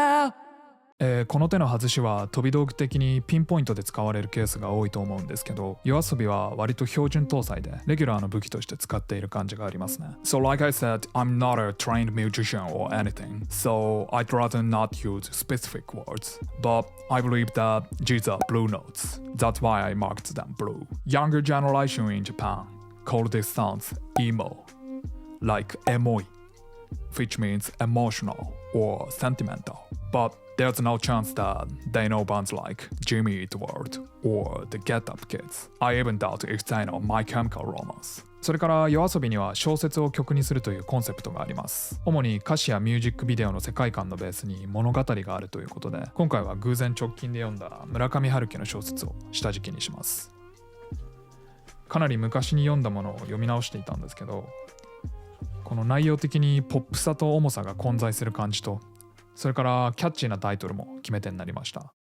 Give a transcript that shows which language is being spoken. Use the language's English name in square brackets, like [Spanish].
[Japanese] この手の外しは飛び道具的にピンポイントで使われるケースが多いと思うんですけど、YOASOBIは割と標準搭載でレギュラーの武器として使っている感じがありますね。 [English] So like I said, I'm not a trained musician or anything, so I'd rather not use specific words, but I believe that these are blue notes. That's why I marked them blue. Younger generation in Japan call these sounds emo, like emoi, which means emotional or sentimental. But there's no chance that they know bands like Jimmy Eat World or the Get Up Kids. I even doubt if they know My Chemical Romance. [Japanese] それからYOASOBIには小説を曲にするというコンセプトがあります。主に歌詞やミュージックビデオの世界観のベースに物語があるということで、今回は偶然直近で読んだ村上春樹の小説を下敷きにします。かなり昔に読んだものを読み直していたんですけど、この内容的にポップさと重さが混在する感じと、それからキャッチーなタイトルも決め手になりました。